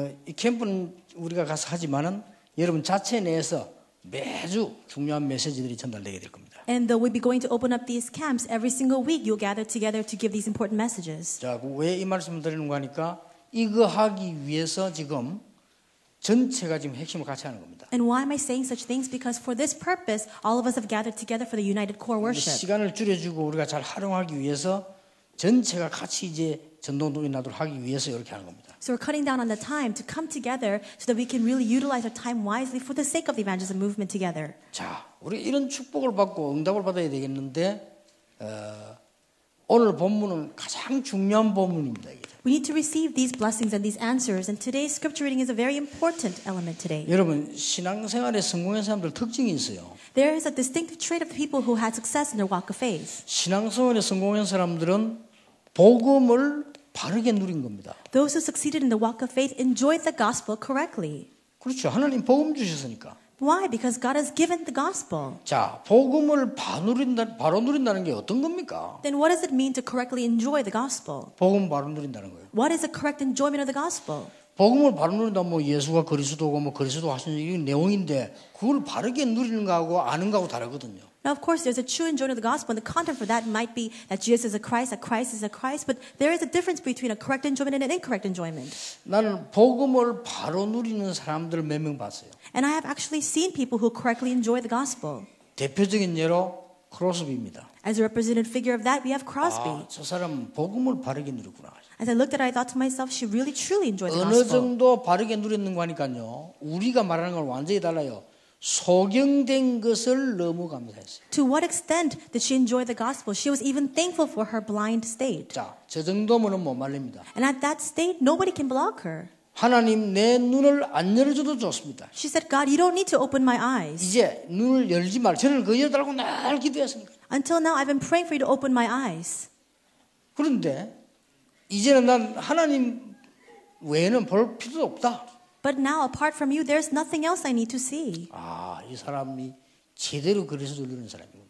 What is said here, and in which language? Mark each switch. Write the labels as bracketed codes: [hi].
[ko] 이 캠프는 우리가 가서 하지만은 여러분 자체 내에서 매주 중요한 메시지들이 전달되게 될 겁니다. [en] And though we'll be going to open up these camps every single week, you'll gather together to give these important messages. [ko] 자, 왜 이 말씀을 드리는 거 하니까 이거 하기 위해서 지금 전체가 지금 핵심을 같이 하는 겁니다. [en] And why am I saying such things? Because for this purpose, all of us have gathered together for the united core worship. [ko] 시간을 줄여주고 우리가 잘 활용하기 위해서 전체가 같이 이제 전도동이 나도록 하기 위해서 이렇게 하는 겁니다. [en] So we're cutting down on the time to come together so that we can really utilize our time wisely for the sake of the evangelism movement together. [ko] 자, 우리 이런 축복을 받고 응답을 받아야 되겠는데 오늘 본문은 가장 중요한 본문입니다. 이게. [en] We need to receive these blessings and these answers, and today's scripture reading is a very important element today. [ko] 여러분 신앙생활에 성공한 사람들 특징이 있어요. [en] There is a distinctive trait of people who had success in their walk of faith. [ko] 신앙생활에 성공한 사람들은 복음을 바르게 누린 겁니다. [en] Those who succeeded in the walk of faith enjoyed the gospel correctly. [ko] 그렇죠. 하나님 복음 주셨으니까. [en] Why? Because God has given the gospel. [ko] 자, 복음을 바로 누린다는 게 어떤 겁니까? [en] Then what does it mean to correctly enjoy the gospel? [ko] 복음 바로 누린다는 거예요. [en] What is the correct enjoyment of the gospel? [ko] 복음을 바로 누린다 뭐 예수가 그리스도고 뭐 그리스도 하신 이런 내용인데 그걸 바르게 누리는 거하고 아는 거하고 다르거든요. [en] Now, of course, there's a true enjoyment of the gospel, and the content for that might be that Jesus is a Christ, that Christ is a Christ, but there is a difference between a correct enjoyment and an incorrect enjoyment. [ko] 나는 복음을 바로 누리는 사람들 몇 명 봤어요. [en] And I have actually seen people who correctly enjoy the gospel. [ko] 대표적인 예로 크로스비입니다. [en] As a representative figure of that, we have Crosby. [ko] 저 사람은 복음을 바르게 누렸구나. [en] As I looked at it, I thought to myself, she really truly enjoyed the [ko] 어느 [en] gospel. [ko] 정도 바르게 누렸는가 하니까요. 우리가 말하는 건 완전히 달라요. 소경된 것을 너무 감사했어요. [en] To what extent did she enjoy the gospel? She was even thankful for her blind state. [ko] 자, 저 정도면은 못 말립니다. [en] And at that state, nobody can block her. [ko] 하나님 내 눈을 안 열어줘도 좋습니다. [en] She said, God, you don't need to open my eyes. [ko] 이제 눈을 열지 말. 저를 그 열어달라고 날 기도했으니까. [en] Until now, I've been praying for you to open my eyes. [ko] 그런데 이제는 난 하나님 외에는 볼 필요도 없다. [en] But now, apart from you, there's nothing else I need to see. [ko] 아, 이 사람이 제대로 그리스도를 누리는 사람이구나.